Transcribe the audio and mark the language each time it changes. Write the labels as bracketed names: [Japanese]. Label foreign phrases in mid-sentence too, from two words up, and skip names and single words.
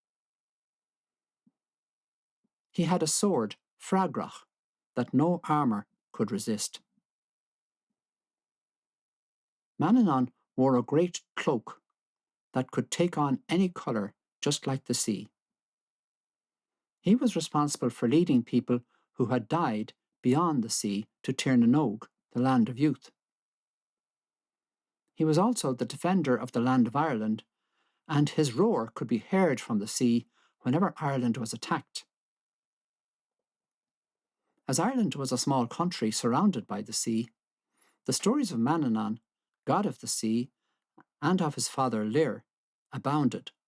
[English] He had a sword, Fragrach, that no armour could resist. Manannán wore a great cloak that could take on any colour, just like the sea. He was responsible for leading people who had died beyond the sea to Tir na nÓg, the land of youth. He was also the defender of the land of Ireland, and his roar could be heard from the sea whenever Ireland was attacked. As Ireland was a small country surrounded by the sea, the stories of Manannán, god of the sea, and of his father Lir, abounded.